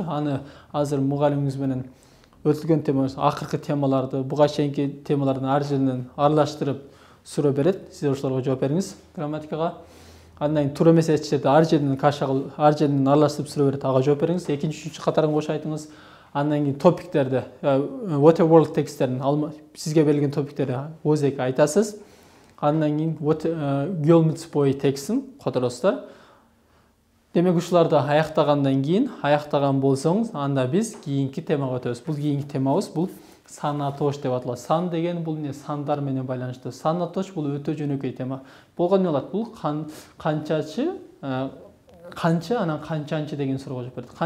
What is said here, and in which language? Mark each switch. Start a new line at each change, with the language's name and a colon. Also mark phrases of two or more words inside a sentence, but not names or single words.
Kyrgyz: Аны азыр мугалимиңиз менен өтүлгөн темалар, акыркы темаларды, буга чейинки темалардын ар жеринен аралаштырып суроо берет. Сиз ошолорго жооп бериңиз грамматикага. Андан кийин туура эмес эчтерди ар жеринен аралаштырып суроо берет, ага жооп бериңиз. Экинчи, үчүнчү катарын кошо айтыңыз. Андан кийин топиктерди, what a world тексттерин, сизге берилген топиктерди өзөк айтасыз. Андан кийин girl meets boy текстин которосуздар. Демек ушуларды аяктагандан кийин, аяктаган болсоңуз, анда биз кийинки темага өтөбүз. Бул кийинки темабыз бул санатош деп аталат. Сан деген бул сандар менен байланыштуу. Санатош бул өтө жөнөкөй тема. Болгону эмне болот? Бул канчачы, анан канчанчы деген суроого жооп берет.